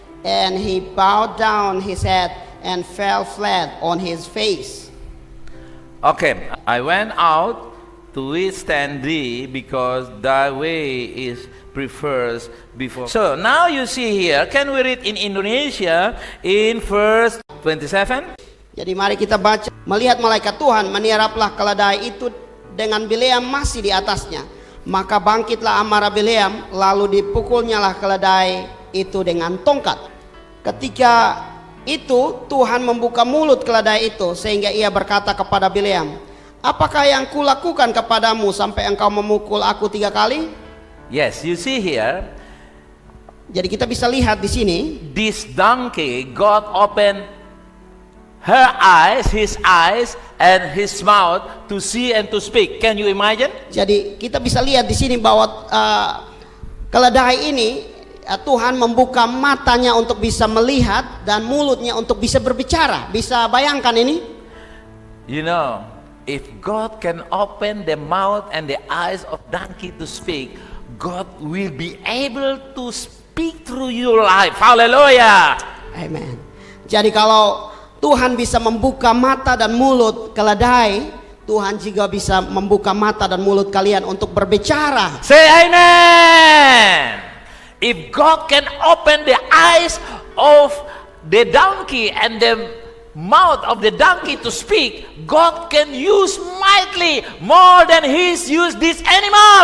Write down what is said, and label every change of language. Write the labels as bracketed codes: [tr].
[en] And he bowed down his head and fell flat on his face. Okay, I went out to withstand thee, because thy way is prefers before. So now you see here, can we read in Indonesia in verse 27? [id] Jadi mari kita baca. Melihat malaikat Tuhan menieraplah keledai itu dengan Bileam masih di atasnya. Maka bangkitlah amarah Bileam, lalu dipukulnyalah keledai itu dengan tongkat. Ketika itu Tuhan membuka mulut keledai itu, sehingga ia berkata kepada Bileam, apakah yang kulakukan kepadamu sampai engkau memukul aku 3 kali? [en] Yes, you see here. [id] Jadi kita bisa lihat di sini. [en] This donkey, God opened her eyes, his eyes, and his mouth to see and to speak. Can you imagine? [id] Jadi kita bisa lihat di sini bahwa keledai ini Tuhan membuka matanya untuk bisa melihat dan mulutnya untuk bisa berbicara. Bisa bayangkan ini? [en] You know, if God can open the mouth and the eyes of donkey to speak, God will be able to speak through your life. Hallelujah. Amen. [id] Jadi kalau Tuhan bisa membuka mata dan mulut keledai, Tuhan juga bisa membuka mata dan mulut kalian untuk berbicara. [en] Say amen. If God can open the eyes of the donkey and the mouth of the donkey to speak, God can use mightily more than He's used this animal.